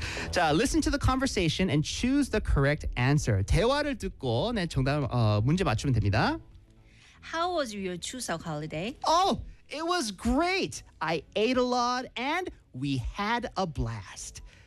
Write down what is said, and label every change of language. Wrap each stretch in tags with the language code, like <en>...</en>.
<en>자, listen to the conversation and choose the correct answer.</en> <ko>대화를 듣고 네, 정답 문제 맞추면 됩니다.</ko> <en>How was your Chuseok holiday? Oh, it was great. I ate a lot and we had a blast.</en>